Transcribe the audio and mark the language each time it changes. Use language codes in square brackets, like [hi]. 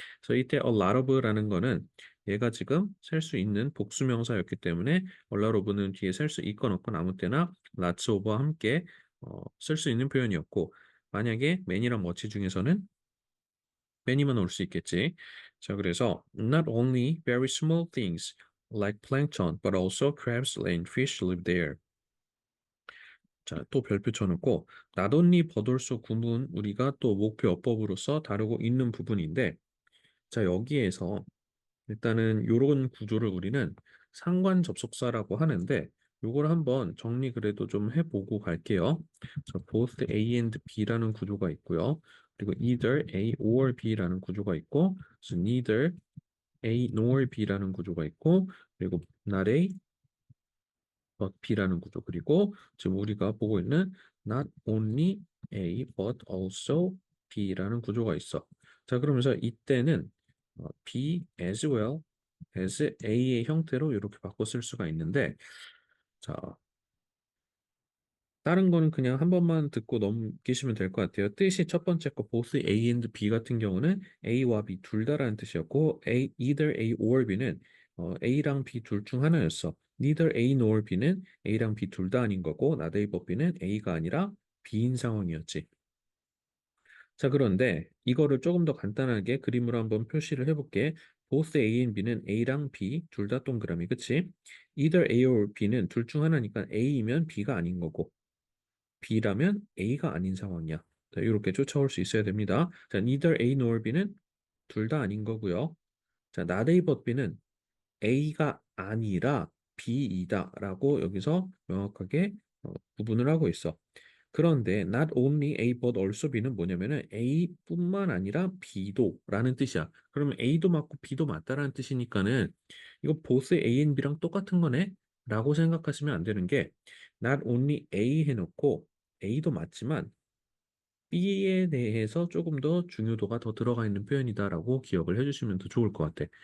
[ko] 그래서 이때 a lot of라는 거는 얘가 지금 셀 수 있는 복수명사였기 때문에 a lot of는 뒤에 셀 수 있건 없건 아무 때나 lots of와 함께 쓸 수 있는 표현이었고 만약에 man이랑 much 중에서는 many만 올 수 있겠지. 자, 그래서 [en] not only very small things like plankton, but also crabs and fish live there. [ko] 자, 또 별표 쳐놓고 not only 버돌소 구문 우리가 또 목표 어법으로서 다루고 있는 부분인데 자, 여기에서 일단은 요런 구조를 우리는 상관 접속사라고 하는데 요걸 한번 정리 그래도 좀 해보고 갈게요. 자, both A and B라는 구조가 있고요. 그리고 either A or B라는 구조가 있고 그래서 neither A nor B라는 구조가 있고 그리고 not A but B라는 구조 그리고 지금 우리가 보고 있는 not only A but also B라는 구조가 있어. 자, 그러면서 이때는 B as well as A의 형태로 이렇게 바꿔 쓸 수가 있는데 자, 다른 거는 그냥 한 번만 듣고 넘기시면 될 것 같아요. 뜻이 첫 번째 거 both A and B 같은 경우는 A와 B 둘 다라는 뜻이었고 either A or B는 A랑 B 둘 중 하나였어. neither A nor B는 A랑 B 둘 다 아닌 거고 not A but B는 A가 아니라 B인 상황이었지. 자, 그런데 이거를 조금 더 간단하게 그림으로 한번 표시를 해볼게. both A and B는 A랑 B 둘 다 동그라미, 그치? either A or B는 둘 중 하나니까 A이면 B가 아닌 거고 B라면 A가 아닌 상황이야. 자, 이렇게 쫓아올 수 있어야 됩니다. 자, neither A nor B는 둘 다 아닌 거고요. 자, not A but B는 A가 아니라 B이다라고 여기서 명확하게 구분을 하고 있어. 그런데 not only A but also B는 뭐냐면은 A뿐만 아니라 B도라는 뜻이야. 그러면 A도 맞고 B도 맞다라는 뜻이니까는 이거 both A and B랑 똑같은 거네? 라고 생각하시면 안 되는 게 not only A 해놓고 A도 맞지만 B에 대해서 조금 더 중요도가 더 들어가 있는 표현이다라고 기억을 해주시면 더 좋을 것 같아.